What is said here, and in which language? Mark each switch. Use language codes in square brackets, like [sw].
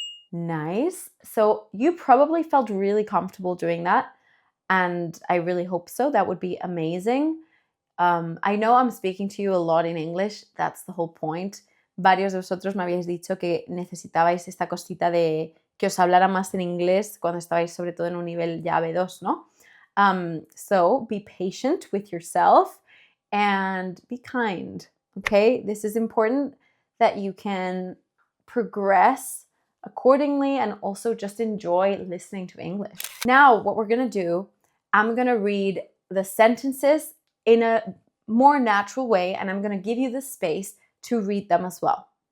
[en] Nice. So you probably felt really comfortable doing that, and I really hope so. That would be amazing. I know I'm speaking to you a lot in English. That's the whole point. [es] Varios de vosotros me habéis dicho que necesitabais esta cosita de que os hablara más en inglés cuando estabais sobre todo en un nivel ya B2, ¿no? [en] So be patient with yourself and be kind, okay? This is important that you can progress accordingly and also just enjoy listening to English. Now, what we're gonna do, I'm gonna read the sentences in a more natural way, and I'm gonna give you the space to read them as well.